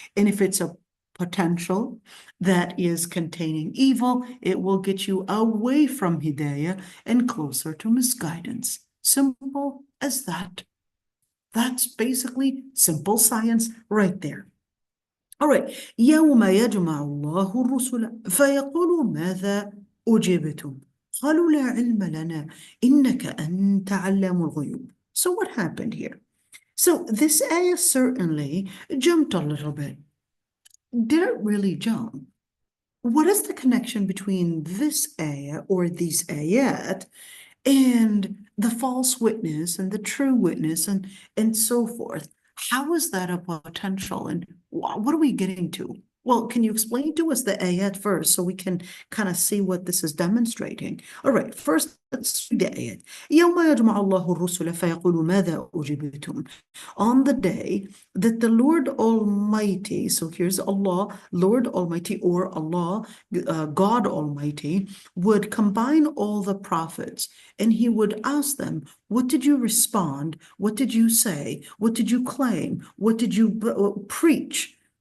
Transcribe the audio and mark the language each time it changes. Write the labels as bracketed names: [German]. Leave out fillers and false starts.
[English] And if it's a potential that is containing evil, it will get you away from hidayah and closer to misguidance. Simple as that. That's basically simple science right there. All right. [Arabic] يوم يجمع الله الرسل فيقول ماذا أجبتم قالوا لا علم لنا إنك أنت علام الغيوب. [English] So what happened here? So this ayah certainly jumped a little bit. Did it really jump? What is the connection between this ayah or these ayat and the false witness and the true witness and so forth? How is that a potential, and what are we getting to? Well, can you explain to us the ayat first so we can kind of see what this is demonstrating? All right, first let's read the ayat. [Arabic] يوم يجمع الله الرسل فيقول ماذا أجبتم. [English] On the day that the Lord Almighty, so here's Allah, Lord Almighty, or Allah, God Almighty, would combine all the prophets and he would ask them, what did you respond? What did you say? What did you claim? What did you preach?